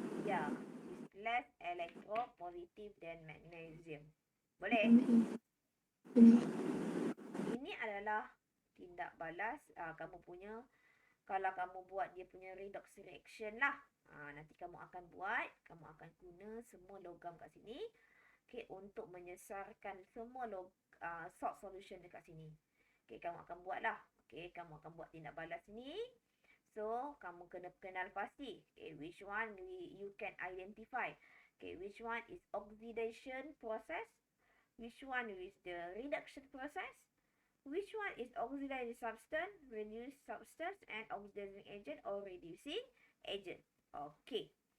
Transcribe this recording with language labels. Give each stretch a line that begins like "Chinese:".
English: Ya, is less electropositive than magnesium.
Malay: Boleh? Ini adalah tindak balas kamu punya. Kalau kamu buat dia punya redox reaction lah. Nanti kamu akan buat, kamu akan guna semua logam kat sini. Okay, untuk menyesarkan semua salt solution dekat sini. Okay, kamu akan buat lah. Okay, kamu akan buat tindak balas ni. So, kamu kena kenal pasti.
English: Okay, which one you can identify. Okay, which one is oxidation process. Which one is the reduction process. Which one is oxidizing substance, reduced substance, and oxidizing agent or reducing agent. Okay.